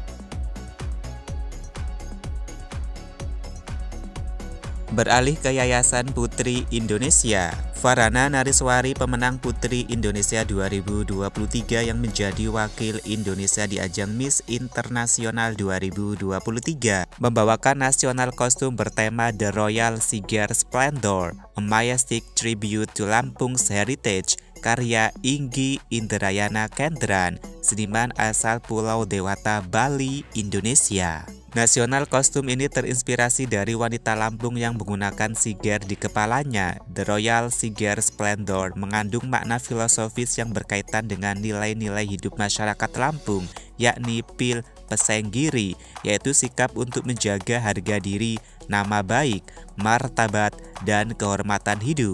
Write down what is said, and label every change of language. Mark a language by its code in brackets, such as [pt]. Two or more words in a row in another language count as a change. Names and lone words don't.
[id] Beralih ke Yayasan Putri Indonesia, Farhana Nariswari pemenang Putri Indonesia 2023 yang menjadi wakil Indonesia di ajang Miss Internasional 2023 membawakan nasional kostum bertema The Royal Siger Splendor, [en] a majestic tribute to Lampung's heritage, [id] karya Inggi Indrayana Kendran, seniman asal Pulau Dewata, Bali, Indonesia. Nasional kostum ini terinspirasi dari wanita Lampung yang menggunakan siger di kepalanya. The Royal Siger Splendor mengandung makna filosofis yang berkaitan dengan nilai-nilai hidup masyarakat Lampung, yakni pil pesenggiri, yaitu sikap untuk menjaga harga diri, nama baik, martabat, dan kehormatan hidup.